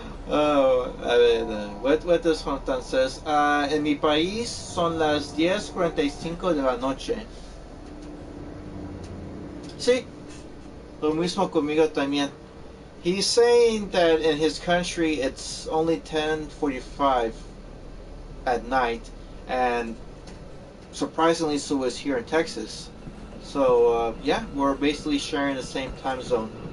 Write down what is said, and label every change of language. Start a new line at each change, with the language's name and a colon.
English: Oh,
Spanish: a ver,
English: what does Jonathan says?
Spanish: En mi país son las 10:45 de la noche. Sí, lo mismo conmigo también.
English: He's saying that in his country it's only 10:45 at night, and surprisingly so is here in Texas. So yeah, we're basically sharing the same time zone.